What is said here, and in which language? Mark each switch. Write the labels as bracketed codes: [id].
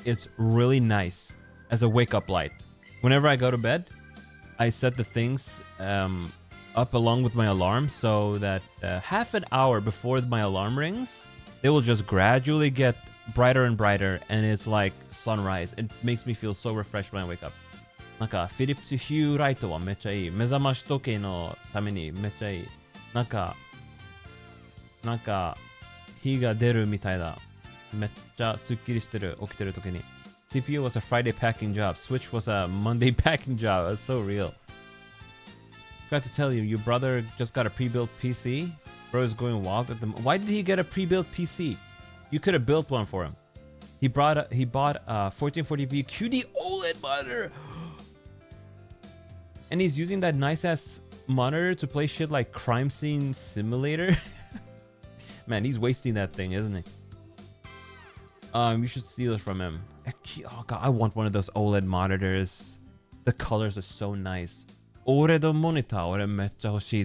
[en] It's really nice as a wake-up light. Whenever I go to bed, I set the things up along with my alarm so that half an hour before my alarm rings, they will just gradually get brighter and brighter, and it's like sunrise. It makes me feel so refreshed when I wake up. [ja] なんか、フィリップスヒューライトはめっちゃいい。目覚まし時計のためにめっちゃいい。なんか、日が出るみたいだ。めっちゃスッキリしてる、起きてる時に。 [en] CPU was a Friday packing job. Switch was a Monday packing job. That's so real. Forgot to tell you, your brother just got a pre-built PC. Bro is going wild at them. Why did he get a pre-built PC? You could have built one for him. He bought a 1440p QD OLED monitor. And he's using that nice-ass monitor to play shit like Crime Scene Simulator. Man, he's wasting that thing, isn't he? You should steal it from him. Oh god, I want one of those OLED monitors. The colors are so nice. [ja] OLED monitor 俺めっちゃ欲しい。